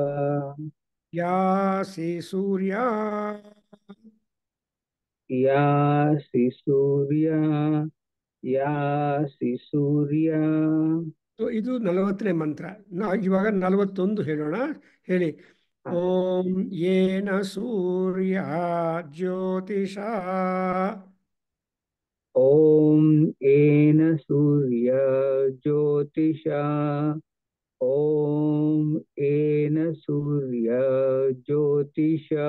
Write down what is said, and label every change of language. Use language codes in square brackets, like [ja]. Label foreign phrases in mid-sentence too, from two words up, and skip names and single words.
[sa] ಯಾಸಿ ಸೂರ್ಯ. ಯಾಸಿ ಸೂರ್ಯ. ಯಾಸಿ ಸೂರ್ಯ. [kn] ಇದು 40ನೇ ಮಂತ್ರ. ಇವಾಗ 41 ಹೇಳೋಣ. ಹೇಳಿ. [sa] ಓಂ ಯೇನ ಸೂರ್ಯ ಜ್ಯೋತಿಷ. ಓಂ ಏನ ಸೂರ್ಯ ಜ್ಯೋತಿಷ. ಓಂ ಏನ ಸೂರ್ಯ ಜ್ಯೋತಿಷ.